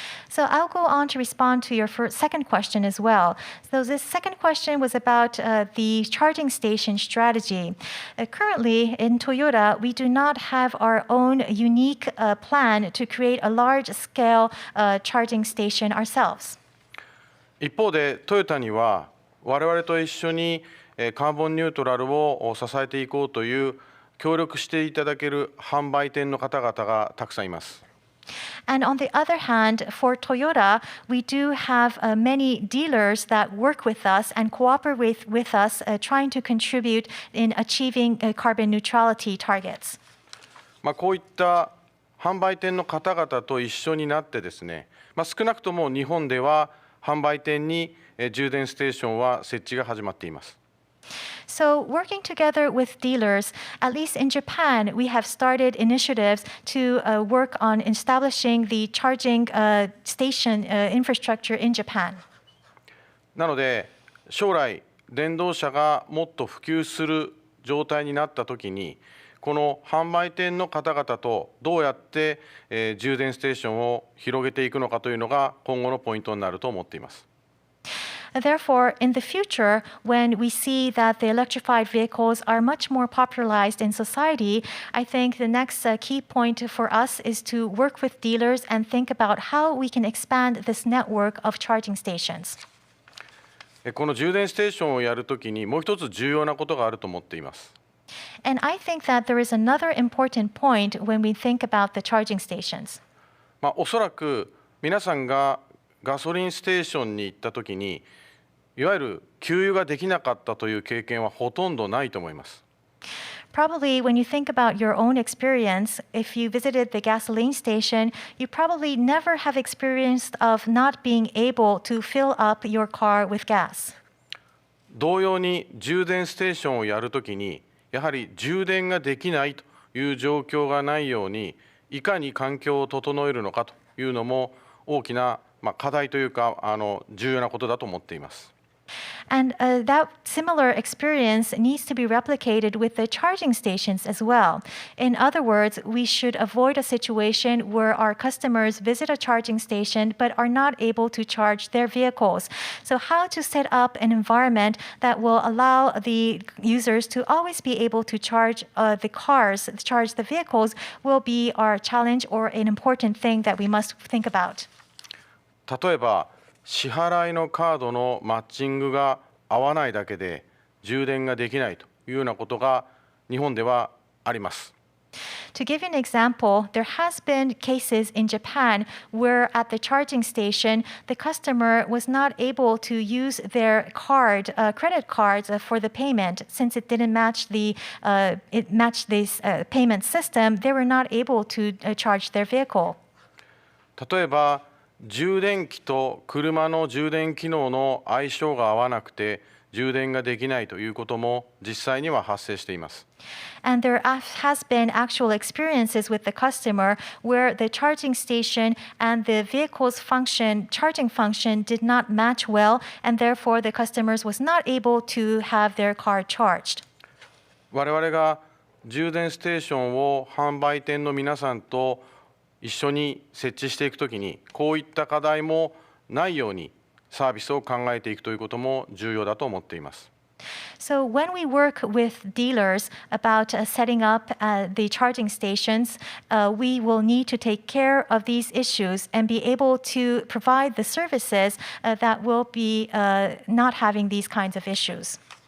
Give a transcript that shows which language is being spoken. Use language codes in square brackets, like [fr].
[en] So I'll go on to respond to your second question as well. So this second question was about the charging station strategy. Currently in Toyota, we do not have our own unique plan to create a large-scale charging station ourselves. [ja] 一方でトヨタには我々と一緒にカーボンニュートラルを支えていこうという協力していただける販売店の方々がたくさんいます。 [en] And on the other hand, for Toyota, we do have many dealers that work with us and cooperate with us, trying to contribute in achieving carbon neutrality targets. [ja] こういった販売店の方々と一緒になってですね、少なくとも日本では販売店に充電ステーションは設置が始まっています。 [en] So working together with dealers, at least in Japan, we have started initiatives to work on establishing the charging station infrastructure in Japan. [ja] なので将来電動車がもっと普及する状態になったときに、この販売店の方々とどうやって充電ステーションを広げていくのかというのが今後のポイントになると思っています。 [en] Therefore, in the future, when we see that the electrified vehicles are much more popularized in society, I think the next key point for us is to work with dealers and think about how we can expand this network of charging stations. [ja] この充電ステーションをやるときにもう一つ重要なことがあると思っています。 [en] And I think that there is another important point when we think about the charging stations. [ja] おそらく皆さんがガソリンステーションに行ったときに、いわゆる給油ができなかったという経験はほとんどないと思います。 [en] Probably when you think about your own experience, if you visited the gasoline station, you probably never have experienced of not being able to fill up your car with gas. [ja] 同様に充電ステーションをやるときに、やはり充電ができないという状況がないように、いかに環境を整えるのかというのも大きな課題というか重要なことだと思っています。 [en] And that similar experience needs to be replicated with the charging stations as well. In other words, we should avoid a situation where our customers visit a charging station but are not able to charge their vehicles. So how to set up an environment that will allow the users to always be able to charge the cars, charge the vehicles, will be our challenge or an important thing that we must think about. [ja] 例えば支払いのカードのマッチングが合わないだけで充電ができないというようなことが日本ではあります。 [en] To give you an example, there has been cases in Japan where at the charging station, the customer was not able to use their credit cards for the payment since it didn't match this payment system. They were not able to charge their vehicle. [ja] 例えば充電器と車の充電機能の相性が合わなくて充電ができないということも実際には発生しています。 [en] And there has been actual experiences with the customer where the charging station and the vehicle's charging function did not match well, and therefore the customers was not able to have their car charged. [ja] 我々が充電ステーションを販売店の皆さんと一緒に設置していくときに、こういった課題もないようにサービスを考えていくということも重要だと思っています。 [en] So when we work with dealers about setting up the charging stations, we will need to take care of these issues and be able to provide the services that will be not having these kinds of issues.